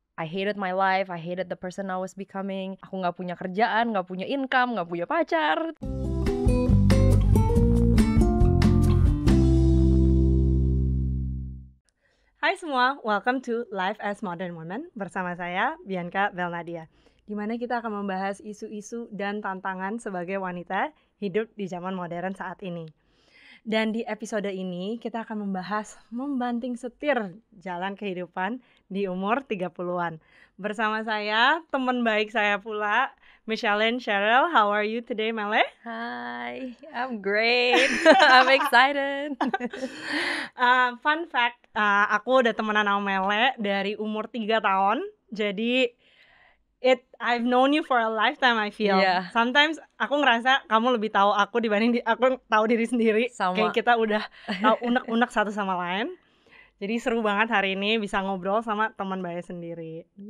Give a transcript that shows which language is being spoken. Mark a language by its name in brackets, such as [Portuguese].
[English] I hated my life, I hated the person I was becoming. [Indonesian] Aku gak punya kerjaan, gak punya income, gak punya pacar. Hai semua, [English] welcome to [Indonesian] Life as Modern Woman bersama saya, Bianca Belnadia, di mana kita akan membahas isu-isu dan tantangan sebagai wanita hidup di zaman modern saat ini. Dan di episode ini kita akan membahas membanting setir jalan kehidupan di umur 30-an. Bersama saya, teman baik saya pula, Micheline Cheryl. [English] How are you today, Mele? Hi, I'm great. I'm excited. Fun fact, [Indonesian] aku udah temenan sama Mele dari umur 3 tahun. [English] Jadi I've known you for a lifetime, I feel. Yeah. [Indonesian] Sometimes aku ngerasa kamu lebih tahu aku dibanding aku tahu diri sendiri. Sama. Kayak kita udah tahu unek-unek satu sama lain. Jadi seru banget hari ini bisa ngobrol sama teman baik sendiri.